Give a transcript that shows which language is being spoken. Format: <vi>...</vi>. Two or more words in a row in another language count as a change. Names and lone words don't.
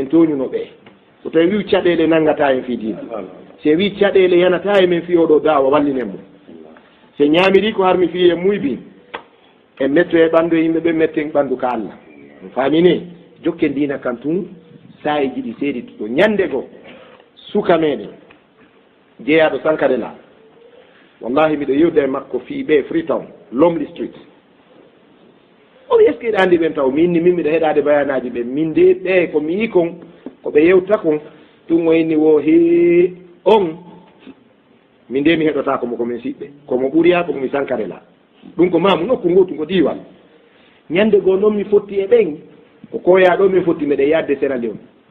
<ff>toñunoɓe so tawi wi caɗele nanngata en fi diina se wi caɗele yanata e men fiyoɗo dawa wallinen mum se ñamiri ko har mi fiye muybi en metto e ɓanndu e yimɓe ɓe metten ɓanndu ka Allah famini jokke ndina kam tun sayiji ɗi seeɗi to ñande go suka meɗen jeeyaɗo Sankare la wallahi miɗo yewda e makko fii ɓe Freetown Lomley Street o wi</ff> <fr>est ce que</fr> <ff>ɗe anndi ɓen taw minni min miɗo heɗade bayanaji ɓe min de ɓe ko mi yi kon ko ɓe yewta kon ɗum o inni wo he on min de mi heɗota komo komin siɓɓe komo ɓuriya ko mi Sankare la ɗum ko mamu nokku ngotu ko diwal ñande goo noon mi fotti e ɓen ko koya ɗo min fotti meɗe yadde Sierra Leone</ff>